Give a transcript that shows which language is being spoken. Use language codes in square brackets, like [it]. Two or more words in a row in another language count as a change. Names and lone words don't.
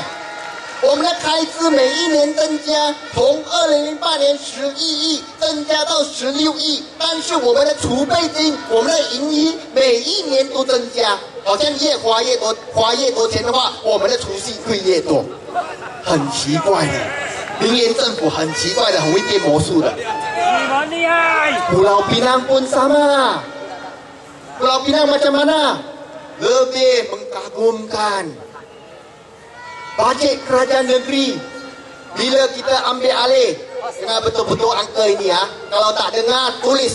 [zh] 我们的开支每一年增加，从2008年11亿增加到16亿，但是我们的储备金、我们的盈余每一年都增加，好像越花越多，花越多钱的话，我们的储蓄会越多，很奇怪的。林园政府很奇怪的，很会变魔术的。 [ms] Pulau Pinang pun sama. Pulau Pinang macam mana? Lebih mengagumkan. Bajet kerajaan negeri bila kita ambil alih, dengar betul-betul angka ini ya. Kalau tak dengar, tulis.